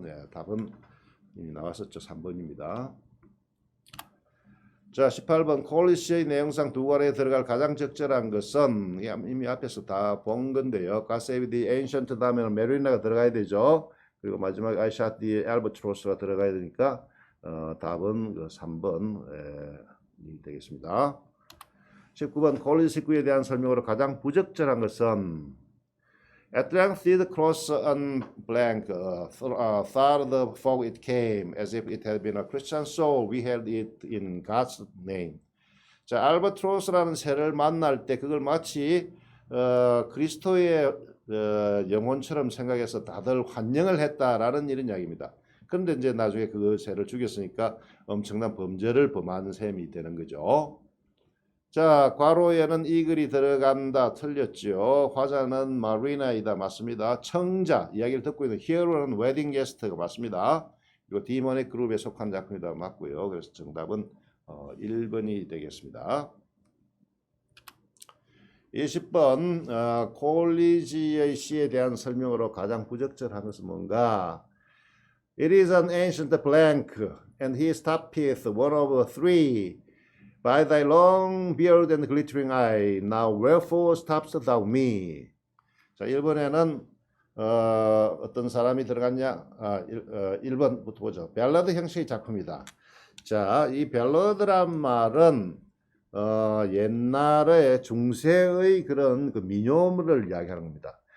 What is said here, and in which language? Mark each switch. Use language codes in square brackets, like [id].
[ko] 네, 답은 이미 나왔었죠. 3번입니다. 자, 18번 콜리시의 내용상 두 가래에 들어갈 가장 적절한 것은 이미 앞에서 다 본 건데요. [en] God Save the Ancient [ko] 다음에는 메리나가 들어가야 되죠. 그리고 마지막에 [en] I Shot the Albatross [ko] 가 들어가야 되니까 답은 그 3번이 되겠습니다. 19번 콜리시 구에 대한 설명으로 가장 부적절한 것은 [en] At length did cross on blank, thought the fog it came, as if it had been a Christian soul, we held it in God's name. [ko] 자, 알바트로스라는 새를 만날 때 그걸 마치 그리스도의 영혼처럼 생각해서 다들 환영을 했다라는 이런 이야기입니다. 그런데 이제 나중에 그 새를 죽였으니까 엄청난 범죄를 범한 셈이 되는 거죠. 자, 괄호에는 이 글이 들어간다. 틀렸죠. 화자는 마리나이다. 맞습니다. 청자, 이야기를 듣고 있는 히어로는 웨딩 게스트가 맞습니다. 그리고 디모닉 그룹에 속한 작품이다. 맞고요. 그래서 정답은 1번이 되겠습니다. 20번 콜리지의 시에 대한 설명으로 가장 부적절한 것은 뭔가? [en] It is an ancient blank, and he stoppeth one of three. By thy long beard and glittering eye, now wherefore stoppest thou me? [ko] 자, 1번에는 어떤 사람이 들어갔냐? 1번부터 보죠. 밸러드 형식의 작품이다. 자, 이 밸러드란 말은 옛날에 중세의 그런 그 민요를 이야기하는 겁니다.